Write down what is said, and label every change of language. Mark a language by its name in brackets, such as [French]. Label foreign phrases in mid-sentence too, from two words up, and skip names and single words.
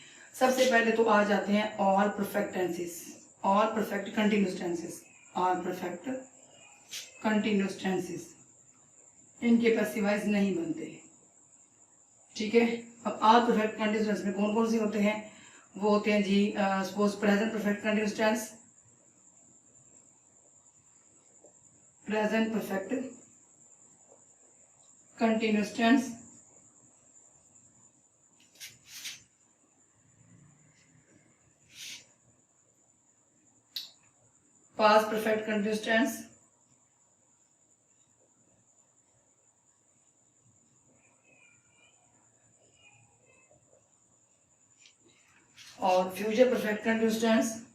[Hindi] सबसे पहले तो आ जाते हैं [English] all perfect tenses, all perfect continuous tenses, all perfect continuous tenses, [Hindi] इनके [English] passive voice [Hindi] नहीं बनते, ठीक है। अब [English] all perfect continuous tense [Hindi] में कौन कौन से होते हैं, वो होते हैं जी [English] suppose present perfect continuous tense, present perfect continuous tense, past perfect continuous tense, और future perfect continuous tense,